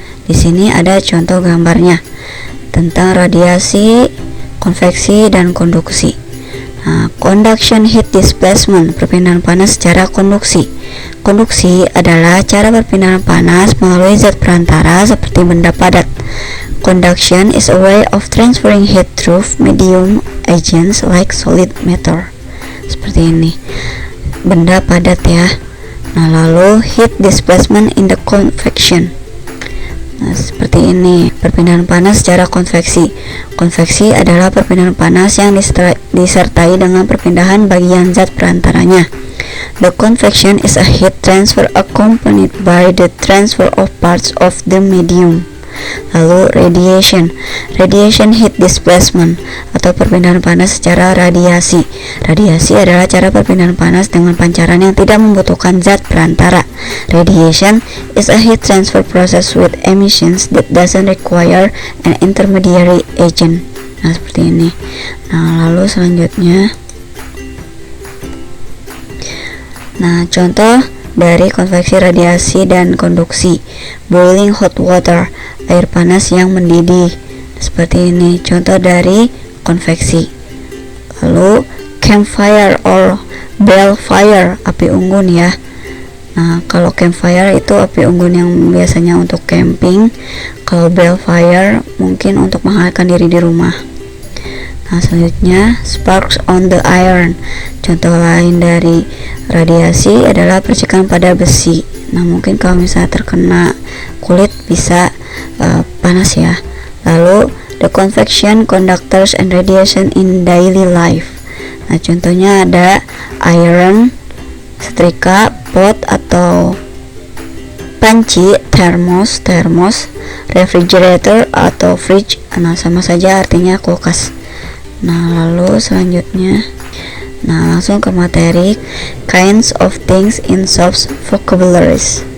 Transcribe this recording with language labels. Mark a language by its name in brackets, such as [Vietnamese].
[Indonesian] Di sini ada contoh gambarnya tentang radiasi, konveksi dan konduksi. [English] Conduction heat displacement, [Indonesian] perpindahan panas secara konduksi. Konduksi adalah cara perpindahan panas melalui zat perantara seperti benda padat. [English] Conduction is a way of transferring heat through medium agents like solid matter. [Indonesian] Seperti ini, benda padat ya. Lalu [English] heat displacement in the convection. [Indonesian] Seperti ini, perpindahan panas secara konveksi. Konveksi adalah perpindahan panas yang disertai dengan perpindahan bagian zat perantaranya. [English] The convection is a heat transfer accompanied by the transfer of parts of the medium. [Indonesian] Lalu [English] radiation heat displacement [Indonesian] atau perpindahan panas secara radiasi. Radiasi adalah cara perpindahan panas dengan pancaran yang tidak membutuhkan zat perantara. [English] Radiation is a heat transfer process with emissions that doesn't require an intermediary agent. [Indonesian] Seperti ini. Lalu selanjutnya, contoh dari konveksi, radiasi dan konduksi. [English] Boiling hot water, [Indonesian] air panas yang mendidih. Seperti ini contoh dari konveksi. Lalu [English] campfire or bell fire, [Indonesian] api unggun ya. Kalau campfire itu api unggun yang biasanya untuk camping. Kalau bell fire mungkin untuk menghangatkan diri di rumah. Selanjutnya [English] sparks on the iron. [Indonesian] Contoh lain dari radiasi adalah percikan pada besi. Mungkin kalau misalnya terkena kulit bisa panas ya. [English] Lalu the convection, conductors and radiation in daily life. [Indonesian] Contohnya ada iron, setrika, pot atau Panci, thermos, refrigerator atau fridge, nah sama saja artinya kulkas. Nah lalu selanjutnya, nah langsung ke materi, [English] kinds of things in shops vocabularies.